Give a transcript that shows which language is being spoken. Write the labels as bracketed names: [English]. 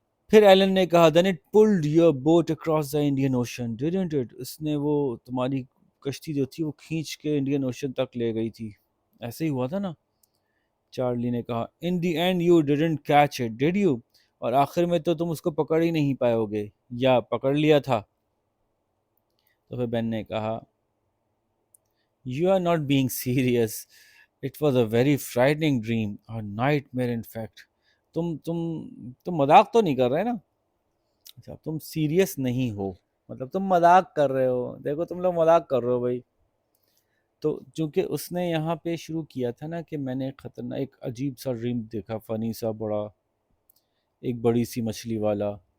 [Urdu] پھر ایلن نے کہا [English] then it pulled your boat across the Indian Ocean, didn't it؟ [Urdu] اس نے وہ تمہاری کشتی جو تھی وہ کھینچ کے انڈین اوشن تک لے گئی تھی، ایسے ہی ہوا تھا نا؟ چارلی نے کہا [English] in the end you didn't catch it, did you؟ [Urdu] اور آخر میں تو تم اس کو پکڑ ہی نہیں پائے ہوگے، یا پکڑ لیا تھا؟ تو پھر بین نے کہا [English] You are not being serious. It was a very frightening dream, a nightmare in fact. [Urdu] تم مذاق تو نہیں کر رہے نا؟ اچھا تم سیریس نہیں ہو، مطلب تم مذاق کر رہے ہو. دیکھو تم لوگ مذاق کر رہے ہو بھائی. تو چونکہ اس نے یہاں پہ شروع کیا تھا نا کہ میں نے ایک خطرناک ایک عجیب سا ڈریم دیکھا، فنی سا، بڑا ایک بڑی سی مچھلی والا.